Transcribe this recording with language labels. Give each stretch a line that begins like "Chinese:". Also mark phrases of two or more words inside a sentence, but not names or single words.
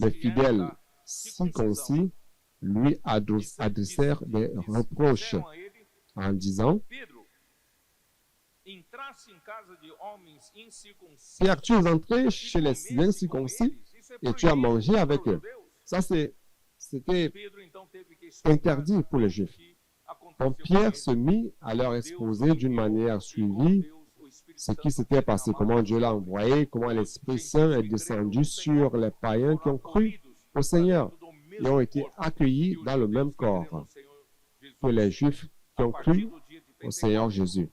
French: les
Portuguese: que eram
French: fidèles
Portuguese: da circuncisão.
French: circoncis lui adressèrent des reproches
Portuguese: Disseram a ele:
French: en disant,
Portuguese: Pedro, entraste em casa de homens incircuncisos
French: Pierre, tu es entré
Portuguese: e
French: chez les
Portuguese: comeste com
French: incirconcis
Portuguese: eles. Isso é
French: et tu as
Portuguese: proibido
French: mangé
Portuguese: para
French: avec
Portuguese: os
French: eux.
Portuguese: judeus.
French: Ça, c'était
Portuguese: Pedro então teve que explicar
French: interdit pour les Juifs.
Portuguese: o que aconteceu
French: Donc
Portuguese: com
French: Pierre
Portuguese: ele.
French: se mit à leur
Portuguese: Deus
French: exposer d'une
Portuguese: enviou,
French: manière
Portuguese: e
French: suivie
Portuguese: Deus, o Espírito
French: ce qui
Portuguese: Santo
French: s'était
Portuguese: foi
French: passé,
Portuguese: derramado
French: comment Dieu l'a
Portuguese: sobre
French: envoyé, comment l'Esprit Saint est descendu sur les païens qui ont cru au Seigneur et ont été accueillis dans le même corps que les Juifs qui ont cru au Seigneur Jésus.